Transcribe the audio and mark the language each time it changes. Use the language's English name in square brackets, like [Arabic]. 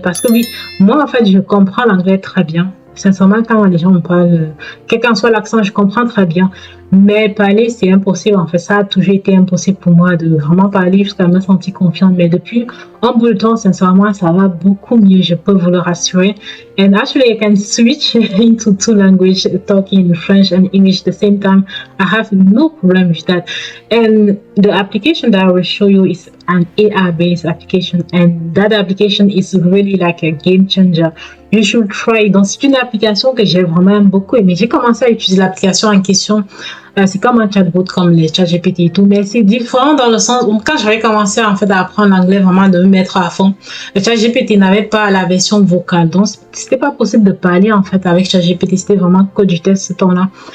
[French] Parce que oui, moi en fait, je comprends l'anglais très bien. Sincèrement, quand les gens me parlent, quel qu'en soit l'accent, je comprends très bien. Mais parler, c'est impossible. En fait, ça a toujours été impossible pour moi de vraiment parler jusqu'à me sentir confiante. Mais depuis un bout de temps, sincèrement, ça va beaucoup mieux. Je peux vous le rassurer. [English] And actually, I can switch into two languages, talking in French and English at the same time. I have no problem with that. And the application that I will show you is an AI-based application. And that application is really like a game changer. You should try. [French] Donc, c'est une application que j'ai vraiment beaucoup aimé. J'ai commencé à utiliser l'application en question. C'est comme un chatbot comme les ChatGPT et tout, mais c'est différent dans le sens où quand j'avais commencé en fait à apprendre l'anglais, vraiment de me mettre à fond, le ChatGPT n'avait pas la version vocale, donc c'était pas possible de parler en fait avec ChatGPT, c'était vraiment que du test ce temps-là.